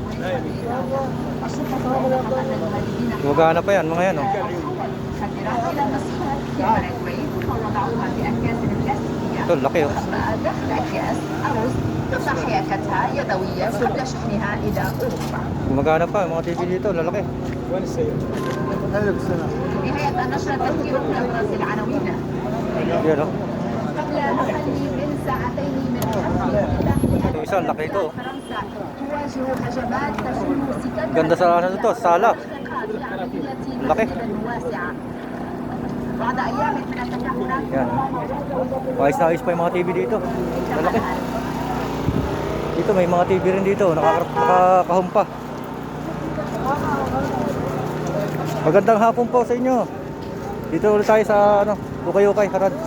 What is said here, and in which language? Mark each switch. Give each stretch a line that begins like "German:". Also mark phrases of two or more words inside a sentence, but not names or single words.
Filipino: Gumagana pa yan, mga yan oh. Ito, laki oh. Gumagana pa, mga TV dito, lalaki.
Arabic: نهاية النشرة تذكير بأبرز العناوين.
Filipino: Yan oh.
Arabic: قبل أقل من ساعتين من
Filipino: Ito isa, laki ito.
Arabic: فرنسا تواجه هجمات تشن سكان
Filipino: Ganda sa ano to, sala. Laki.
Arabic: واسعة. بعد أيام من التكهنات
Filipino: Yan oh. Ayos na ayos pa yung mga TV dito. Lalaki. Dito may mga TV rin dito, nakakahom pa. Magandang hapon po sa inyo. Dito ulit tayo sa ano, Ukay-Ukay, Harad.